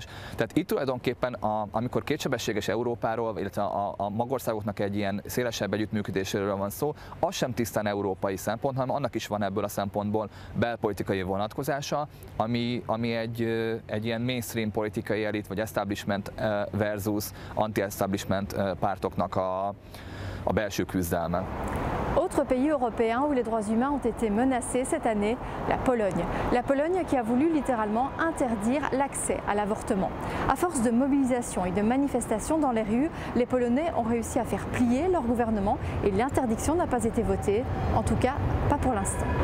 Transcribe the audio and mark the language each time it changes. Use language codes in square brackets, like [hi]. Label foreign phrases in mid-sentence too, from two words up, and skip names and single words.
[hu] Tehát itt tulajdonképpen, amikor kétsebességes Európáról, illetve a magországoknak egy ilyen szélesebb együttműködéséről van szó, az sem tisztán európai szempont, hanem annak is van ebből a szempontból belpolitikai vonatkozása, ami egy ilyen mainstream politikai elit, vagy [en] establishment versus anti-establishment [hu] pártoknak a belső küzdelme. [fr] Autre pays européen où les droits humains ont été menacés cette année, la Pologne. La Pologne qui a voulu littéralement interdire l'accès à l'avortement. À force de mobilisation et de manifestations dans les rues, les Polonais ont réussi à faire plier leur gouvernement et l'interdiction n'a pas été votée, en tout cas pas pour l'instant.